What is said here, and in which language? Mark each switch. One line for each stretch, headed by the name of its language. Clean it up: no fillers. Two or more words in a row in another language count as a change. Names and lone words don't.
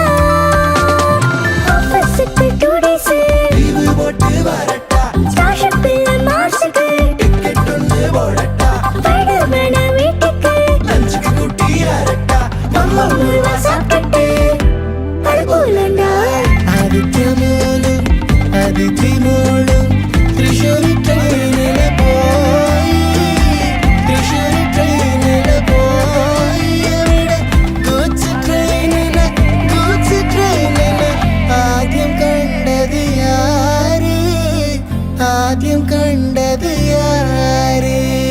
Tamil: ஆஃபீஸுக்கு 2 days லீவு போட்டு வரட்டா, ஸ்காலர்ஷிப்ல மார்க்ஸுக்கு டிக்கெட் ஒன்று போடட்டா, ஸ்பைடர் மேன வீட்டுக்கு லஞ்சுக்கு கூட்டி யாரட்டா, மம்மா முருவா சாப்பிட்டுட்டு அழகோலண்டா.
Malayalam: ആദിത്യമോനും അതിഥിമോളും തൃശ്ശൂരി ട്രെയിനില് പോയി അവിടെ ഗൂഡ്സ് ട്രെയിനിന് ആദ്യം കണ്ടത് യാര്